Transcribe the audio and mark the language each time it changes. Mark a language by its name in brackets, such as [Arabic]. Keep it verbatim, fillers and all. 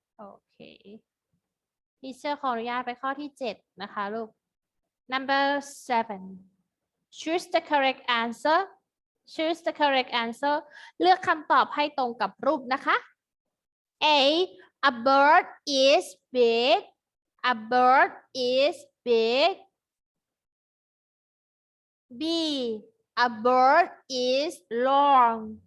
[English] Okay. [Thai] ทีเชอร์ขออนุญาตไปข้อที่เจ็ดนะคะลูก [English] Number seven. Choose the correct answer. Choose the correct answer. เลือกคำตอบให้ตรงกับรูปนะคะ A. A bird is big. A bird is big. B. A bird is long.